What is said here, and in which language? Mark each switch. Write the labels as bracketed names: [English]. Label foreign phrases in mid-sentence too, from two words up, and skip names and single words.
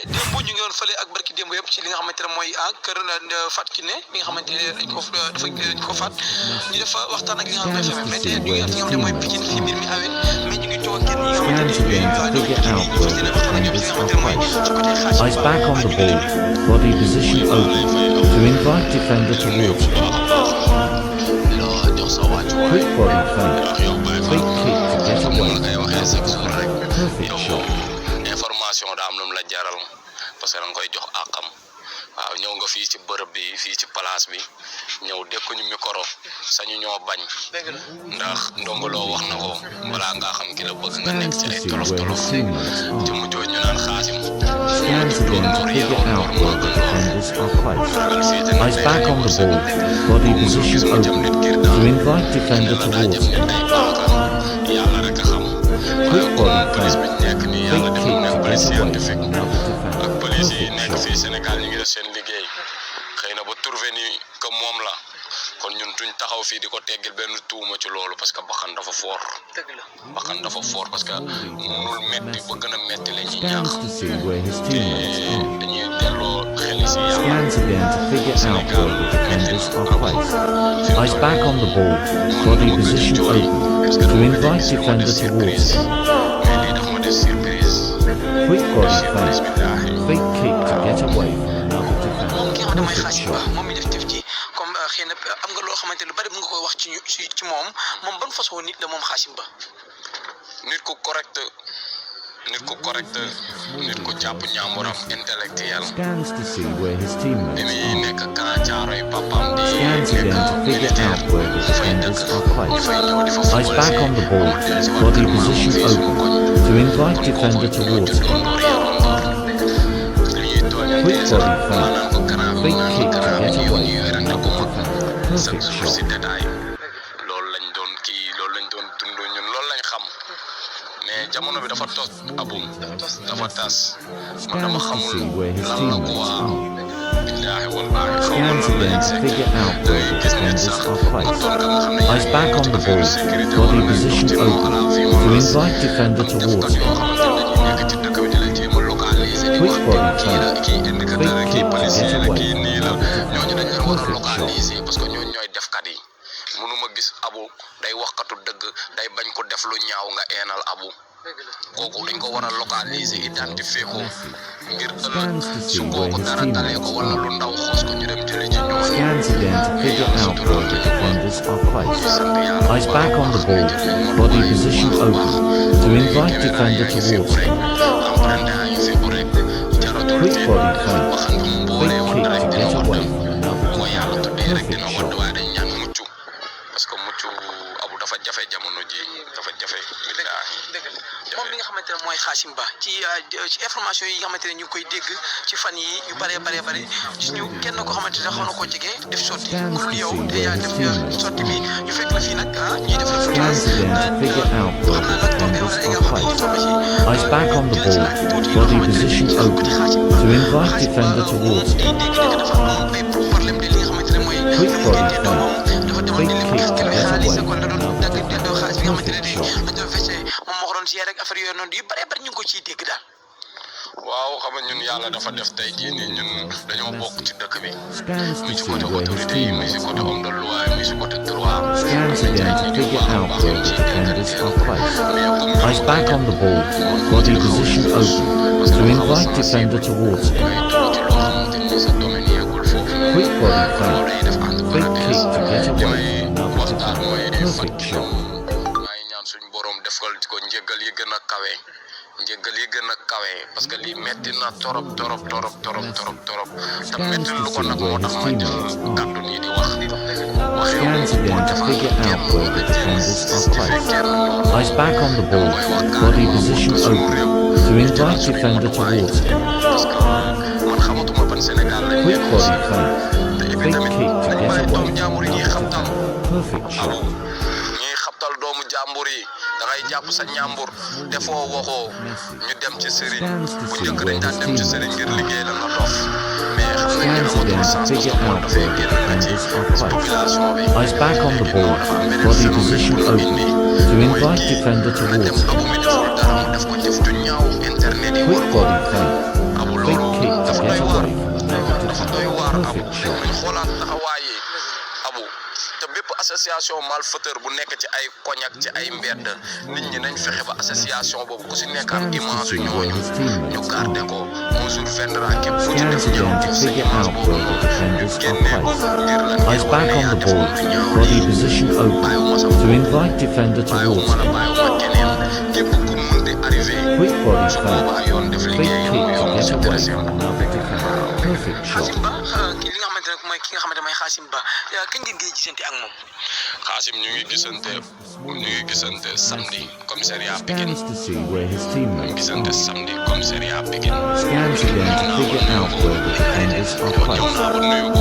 [Wolof] démb ñu ngi woon fële ak barki démb yëpp ci li nga xamante ne mooy kër Fatou Kiné mi nga xamante ne dañ ko faat ñu def waxtaan ak li nga xam ne mooy famille mais tey ñu ngi fi nga xam ne mooy Pikine fi mbir mi awee mais ñu ngi toog ak kenn ñi nga xamante ne ñooy Pikine yi ñu fas yéene waxtaan ak ñoom ci li nga xamante ne mooy ci côté xaas [English] Eyes back on the ball, body position open, to invite defender towards you. Quick body feint, quick kick to get away. Perfect shot. [Wolof] Information daa am lu mu la jaral [French] parce que [Wolof] da nga koy jox àqam waaw ñëw nga fii ci bërëb bi fii ci place bi ñëw dékkuñu micro sañu ñoo bañ ndax ndongoloo wax na ko balaa ngaa xam ki la bëgg nga nekk ci ay tolof tolof ci mujjoo ñu naan xaasim [English] Hands again to figure out where the defenders are placed. Eyes back on the ball, body position open, to invite defender towards you. [Wolof] yàlla rek a xam [English] Quick body [Wolof] police bi [English] feint, [Wolof] nekk nii yàlla def mu nekk [French] police scientifique [English] another [Wolof] ak [English] defender. [Wolof] police yi [English] Perfect [Wolof] nekk [English] shot. [Wolof] fii Sénégal ñu ngi def seen liggéey xëy na ba trouvé ni que moom la kon ñun duñ taxaw fii di ko teggil benn tuuma ci loolu [French] parce que [Wolof] bakkan dafa foor bakkan dafa foor [French] parce que [Wolof] mënul metti ba gën a metti la ñuy ñaax [English] Scans to see where his [Wolof] te [English] teammates are. [Wolof] dañuy delloo xel yi si yàlla [English] Scans again to figure out where the defenders are placed. Eyes back on the ball, body position open, to invite defender towards you. [Wolof] mais lii daf ma def surprise [English] Quick body feint, big kick to get away from another [Wolof] moom ki nga [English] defender. [Wolof] xam ne mooy [English] Perfect [Wolof] xaas ba [English] shot. [Wolof] moom mi def jëf ji comme xëy na am nga loo xamante lu bari mu nga koy wax ci moom ban façon nit la moom xaasim ba nit ku correct nit ku jàpp ñaamuram intellectuel [English] Scans to see where his teammates [Wolof] bi muy [English] are. [Wolof] nekk Grand Thiaroye papam di [English] Scans [Wolof] nekk [English] again to figure [Wolof] militaire [English] out where the [Wolof] mu fay [English] defenders [Wolof] dëkk [English] are [Wolof] ñu [English] placed. [Wolof] fay ñëw di fa [English] Eyes [Wolof] football [English] back on the ball, [Wolof] mu del si waat [English] body [Wolof] kër maamu [English] position [Wolof] fii suñu [English] open, [Wolof] koñ [English] to invite [Wolof] kon [English] defender [Wolof] kooku ñoo [English] towards you. [Wolof] juddoondoor yaroondoor li ñuy tooñante [English] Quick [Wolof] sax [English] body feint, [Wolof] maanaam ko grand bi [English] big [Wolof] naan [English] kick to [Wolof] grand bi [English] get [Wolof] ñu [English] away [Wolof] ñuy [English] from [Wolof] werante [English] another [Wolof] ko mag [English] defender. [French] chaque [English] Perfect [Wolof] jour si [English] shot. [Wolof] détail loolu lañ doon dund ñun loolu lañ xam mais jamono bi dafa tos abum dafa tas man dama [English] Scans to [Wolof] xamul [English] see where his [Wolof] lan la [English] teammates [Wolof] quoi [English] are. [Wolof] billaahi wallaahi xaw ma [English] Scans [Wolof] lan la [English] again to [Wolof] exact [English] figure out [Wolof] da [English] where [Wolof] ngay [English] the [Wolof] gis nit [English] defenders [Wolof] sax [English] are [Wolof] nga [English] placed. [Wolof] toll ka nga xam ne yaa [English] Eyes [Wolof] ngi [English] back [Wolof] yëngu [English] on [Wolof] ci [English] the [Wolof] affaire [English] ball, [Wolof] sécurité [English] body [Wolof] wala ngay dox [English] position [Wolof] ci [French] non à [English] open, [French] la [English] to [French] violence [English] invite defender [Wolof] am defkat [English] towards [Wolof] yoo [English] you. [Wolof] xamante ne dañuy nekk ci dëkk bi di la jéem a localiser di [English] Quick [Wolof] wax [English] body [Wolof] kii la [English] feint, [Wolof] kii indicateur la [English] big [Wolof] kii [English] kick to [Wolof] policier [English] get [Wolof] la [English] away [Wolof] kii [English] from [Wolof] nii la [English] another [Wolof] ñooñu dañ [English] defender. [Wolof] leen war a [English] Perfect shot. [Wolof] localiser [French] parce que [Wolof] ñooñu ñooy defkat yi mënuma gis abu day waxkatu dëgg day bañ ko def lu ñaaw nga eenal abu kooku dañ ko war a localiser identifier ko ngir ëllëg su kooku dara dalee ko wala lu ndaw xoos ko ñu dem jëli ci ñooñu [English] Scans again to [Wolof] mais [English] figure [Wolof] yàlla [English] out [Wolof] sutural [English] where the [Wolof] nañu ko [English] defenders are [Wolof] ñuy [English] placed. [Wolof] sant yàlla [English] Eyes back on the ball, body position open, to invite defender towards you. [Wolof] emprunté yaa ngi fépp rek jaratul [English] Quick [Wolof] tiit [English] body feint, [Wolof] ba xam ne mu [English] big [Wolof] boolee [English] kick [Wolof] wadd rek [English] to [Wolof] dina [English] get [Wolof] wadd [English] away from another [Wolof] bu ko yàlla [English] defender. [Wolof] tuddee rek [English] Perfect [Wolof] dina wadd [English] shot. [Wolof] waaye dañ ñaan mucc [French] parce que [Wolof] mucc abu dafa jafe jamono ji dafa jafe billaahi dëgg la moom li nga xamante ne mooy xaasim ba ci information yi nga xamante ne ñu ngi koy dégg ci fan yi yu bëree gis ñu kenn ko xamante ne xaw na koo jege def sotti ku dul yow te yaa def sotti bi ñu fekk la fii nag ñuy def [English] Scans again to figure out where the defenders are placed. Eyes back on the ball, body position open, to invite defender towards you. Quick body feint, big kick to get away from another defender. Perfect shot. [Wolof] moom moo ko doon ziar rek affaire yooyu noonu yu bëree ñu ngi ko ciy dégg daal. waaw xam nga ñun yàlla dafa def tey jii nii ñun dañoo bokk ci dëkk bi [English] Scans [Wolof] muy [English] to [Wolof] ci [English] see [Wolof] côté [English] where his [Wolof] autorité yi muy ci [English] teammates [Wolof] côté [English] are. [French] homme de loi [Wolof] muy ci [French] côté droit [English] Scans again to figure out where the defenders are placed. [French] mais comme [English] Eyes back on the ball, body position open, to invite defender towards you. [Wolof] ngay toll ci loo xamante ni sa domaine yeegul foofu [English] Quick body [Wolof] loolu [English] feint, [Wolof] day def entre [English] big [French] parenthèse [English] kick to get [Wolof] li [English] away [Wolof] may [English] from another [Wolof] waxtaan mooy [English] defender. [Wolof] fat [English] Perfect shot. [Wolof] maa ngi ñaan suñu borom defal ko njëggal yi gën a kawe njëggal yi gën a kawe [French] parce que [Wolof] lii metti na torop te metti lu ko nag moo tax ma jël kàddu nii di wax waxee [English] Scans [Wolof] ko [English] again to [Wolof] defal [English] figure [Wolof] kenn [English] out where the [Wolof] wala [English] defenders are [Wolof] justifier [English] placed. [Wolof] kenn noonu [English] Eyes back on the ball, [Wolof] koy wax [English] body [Wolof] carrément [English] position [French] pour que sunu [English] open, [Wolof] réew [English] to [Wolof] ñu [English] invite [Wolof] jëlaat suñu [English] defender [Wolof] matuwaay [English] towards you. [French] parce que [Wolof] man xamatuma ban Sénégal lañ [English] Quick [Wolof] nekk [English] body [Wolof] aussi [English] feint, [Wolof] te [French] et puis [English] big [Wolof] tamit [English] kick to [Wolof] nañ [English] get [Wolof] bàyyi [English] away [Wolof] doom [English] from [Wolof] jàmbur yi ñuy [English] another [Wolof] xabtal [English] defender. Perfect shot. [Wolof] ñuy xabtal doomu jàmbur yi da ngay jàpp sa ñàmbur defoo waxoo ñu dem ci sëriñ bu njëkk dañ daan dem ci sëriñ ngir liggéey la nga dof mais xam nañ ne [English] Scans [Wolof] amatul [English] again to [Wolof] sens parce [English] figure [Wolof] que boo [English] out [Wolof] dafay [English] where the [Wolof] génn nga ci [English] defenders are placed. [Wolof] population bi [English] Eyes back on the [Wolof] léegi [English] ball, [Wolof] non dafa am beneen [English] body [Wolof] phénomène [English] position [Wolof] bu ñu [English] open, [Wolof] indi [English] to [Wolof] mooy [English] invite [Wolof] kii [English] defender [Wolof] na dem [English] towards you. [Wolof] abu mi deful dara mu def ko jëf ju ñaaw internet yi [English] Quick [Wolof] wër ko [English] body feint, [Wolof] abu [English] big [Wolof] loolu abu [English] Perfect shot. [Wolof] nañ xoolaat taxawaaye abu te bépp [French] association malfaiteur [Wolof] bu nekk ci ay koñ ak ci ay mbedd nit ñi nañ fexe ba association boobu ku si nekk am image yu ñooñu ñu garder ko [French] un jour viendra [Wolof] képp fu ci def [English] Scans [Wolof] ñaaw [English] again to [Wolof] ci sa [English] figure [Wolof] image [English] out [Wolof] boobu [English] where the [Wolof] noonu ñu [English] defenders are [Wolof] génnee ko [English] placed. [Wolof] ngir lan [English] Eyes [Wolof] ngeen [English] back [Wolof] wane [English] on [Wolof] yaa [English] the [Wolof] defoon [English] ball, [Wolof] lu ñaaw [English] body [Wolof] lii [English] position open [Wolof] bàyyiwuma sa [English] to [Wolof] bopp [English] invite defender towards [Wolof] bàyyiwuma la [English] him. [Wolof] bàyyiwuma keneen képp ku munti arrivé [English] Quick body [Wolof] su [English] feint. [Wolof] boobaa yoon def [English] Quick [Wolof] liggéeyam [English] kick to [Wolof] yoon [English] get [French] c'est [English] away [French] très [English] from [French] simple. [English] another defender. Perfect shot. [Wolof] Khassime Ba ki li nga xamante ne mooy ki nga xamante ne mooy Khassime Ba kañ ngeen di gisante ak moom. Khassime ñu ngi gisante samedi commissariat Pikine [English] Scans to see where his [Wolof] ñu [English] teammates [Wolof] gisante [English] are. [Wolof] samedi commissariat Pikine [English] Scans again to figure out where the defenders are placed.